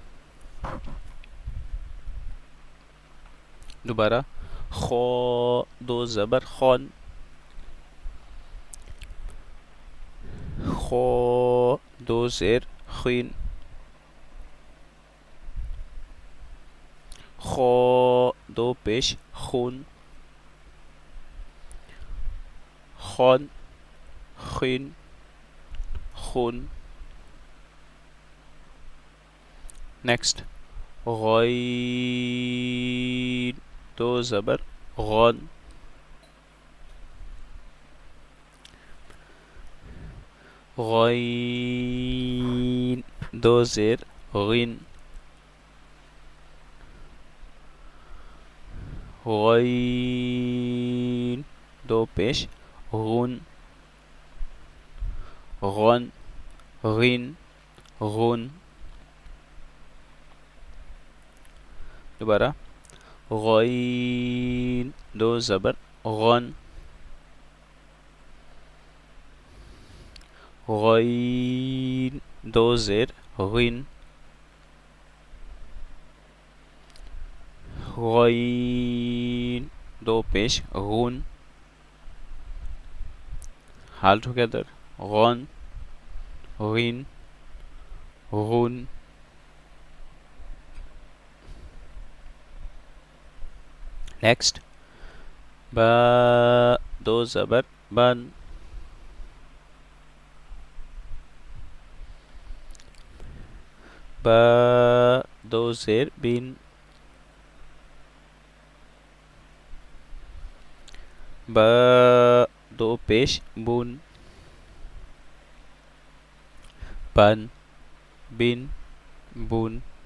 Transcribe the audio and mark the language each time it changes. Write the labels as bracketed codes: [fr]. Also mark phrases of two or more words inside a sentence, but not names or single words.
[ur] دوبارہ، خو دو زبر خون، خو دو زیر خین، خو دو پیش خون، خون خین خون۔ نیکسٹ، غین دو زبر غون، غین دو زیر غین، غین دو پیش غن، غن غین غن۔ دوبارہ، غین دو زبر غن، غین دو زیر غین، غین دو پیش غون، [en] all together. [ur] غن, غین, غون. [en] Next, [ur] با دو زبر بن, با دو زیر بین, با دو پیش بون, بن, بین, بون.